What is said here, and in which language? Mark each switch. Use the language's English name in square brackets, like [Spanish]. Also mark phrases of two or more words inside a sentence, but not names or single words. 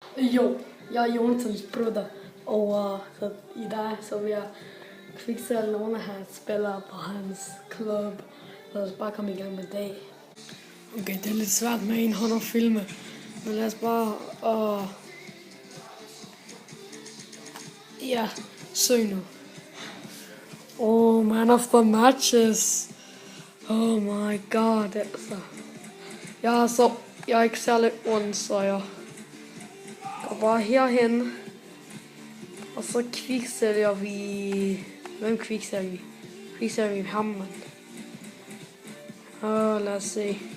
[Danish] Jo, jeg er Jonathans bror, og i dag så vil jeg kviksælge nogle af hans spillere på hans klub. Lad os bare komme i gang med dag. Okay, det er lidt svært med en hånd at filme, men lad os bare ja, søg nu. [English] Oh, man of the matches. Oh my god, [Danish] altså. Jeg er ikke særlig ond, så jeg går bare herhen. Og så kviksælger vi... Hvem kviksælger vi? Kviksælger vi ham, mand. Lad os se.